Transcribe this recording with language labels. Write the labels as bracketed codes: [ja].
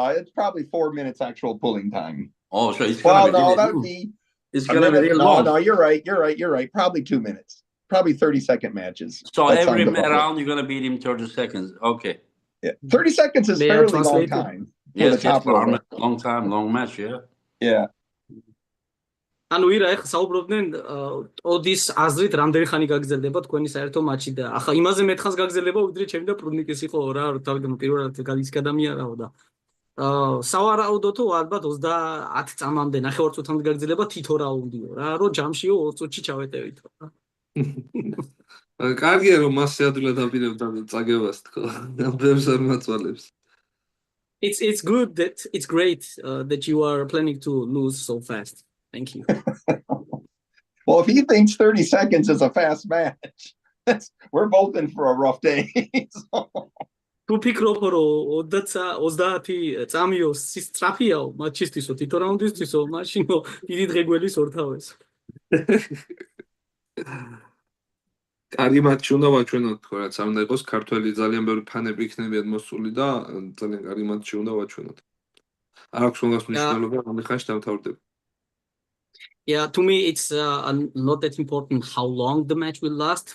[en] It's probably 4 minutes actual pulling time. Oh, so it's gonna be. It's gonna be long. No, you're right. Probably 2 minutes. Probably 30-second matches. So every round you're gonna beat him 30 seconds. Okay. Yeah, 30 seconds is fairly long time. Yes, long time, long match, yeah. Yeah. [ka] ანუ ირა ეხა საუბრობდნენ ოდის აზრით რამდენი ხანი გაგრძელდება თქვენი საერთო მატჩი და ახლა იმაზე მეტხანს გაგრძელდება ვიდრე ჩემი და პრუდნიკის იყო რა თავიდან პირველად გალის გადამიარაო და სავარაუდო თუ ალბათ 30 წამამდე ნახევარ წუთამდე გაგრძელება თითო რაუნდიო რა, რომ ჯამშიო 20 წუთში ჩავეტევითო რა. კარგია რომ მასე ადვილად აპირებდა წაგებას თქო. ბევრს არ მაწვალებს. [en] It's good that it's great that you are planning to lose so fast. Thank you. Well, if he thinks 30 seconds is a fast match, we're both in for a rough day. [ka] თუ ფიქრობ რომ 30 წამიო სწრაფიაო მატჩისთვისო თითო რაუნდისთვისო მაშინო დიდი დღე გველის ორთავეს. კარგი მატჩი უნდა ვაჩვენოთ თქო რაც არ უნდა იყოს ქართველი ძალიან ბევრი ფანები იქნებიან მოსული და ძალიან კარგი მატჩი უნდა ვაჩვენოთ. არ აქვს უმას მნიშვნელობა რომელი ხანში დამთავრდება. [en] Yeah, to me, it's not that important how long the match will last.